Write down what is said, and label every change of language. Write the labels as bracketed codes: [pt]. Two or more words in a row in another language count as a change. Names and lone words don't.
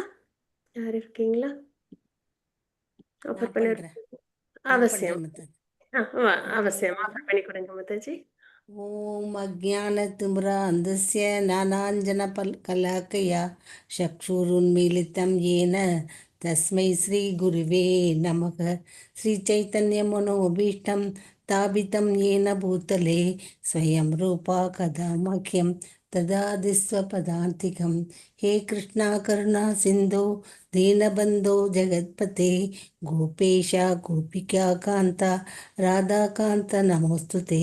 [ta] யார் இருக்கீங்களா? ஆஃபர் பண்ண அவசியம் அவசியம் ஆஃபர் பண்ணி கொடுங்க மாதாஜி. [sa] ओम् अज्ञानतिमिरान्धस्य ज्ञानाञ्जनशलाकया चक्षुरुन्मीलितं येन तस्मै श्रीगुरुवे नमः. श्रीचैतन्यमनोभीष्टं स्थापितं येन भूतले स्वयं रूपा कदा मह्यं ददाति स्वपदान्तिकं. हे कृष्णा करुणा सिन्धो दीनबन्धो जगत्पते गोपेश गोपिका कान्ता राधाकान्त नमोऽस्तुते.